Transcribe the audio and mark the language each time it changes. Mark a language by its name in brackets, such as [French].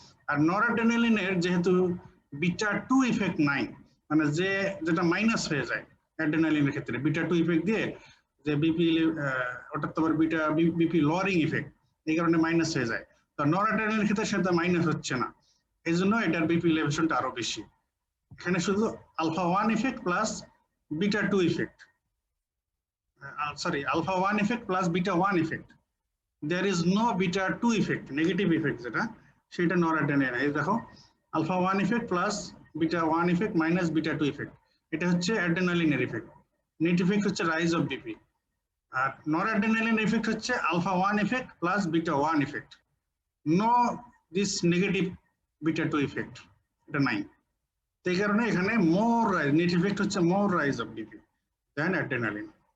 [Bangla] আর নরঅ্যাড্রেনালিনের যেহেতু beta 2 effect নাই, মানে যেটা মাইনাস হয়ে যায় অ্যাড্রেনালিনের ক্ষেত্রে বিটা 2 ইফেক্ট দিয়ে যে বিপি ওটা তো আবার বিপি লোয়ারিং ইফেক্ট, এই কারণে মাইনাস হয়ে যায়। তো নরঅ্যাড্রেনালিনের ক্ষেত্রে সেটা মাইনাস হচ্ছে না, এই জন্য এটার বিপি এলিভেশনটা আরো বেশি। এখানে শুধু [English] Alpha 1 effect plus beta 2 effect, alpha 1 effect plus beta 1 effect. There is no beta 2 effect, negative effect [Bangla] যেটা, সেটা নরঅ্যাড্রেনালিন। এই দেখো [English] alpha 1 effect plus beta 1 effect minus beta 2 effect, [Bangla] এটা হচ্ছে অ্যাড্রেনালিনের ইফেক্ট। [English] Net effect হচ্ছে rise of BP, আর noradrenaline effect হচ্ছে alpha 1 effect plus beta 1 effect. No this negative beta 2 effect, [Bangla] এটা নাই। তো এই কারণে এখানে [English] More rise, net effect হচ্ছে more rise of BP than adrenaline.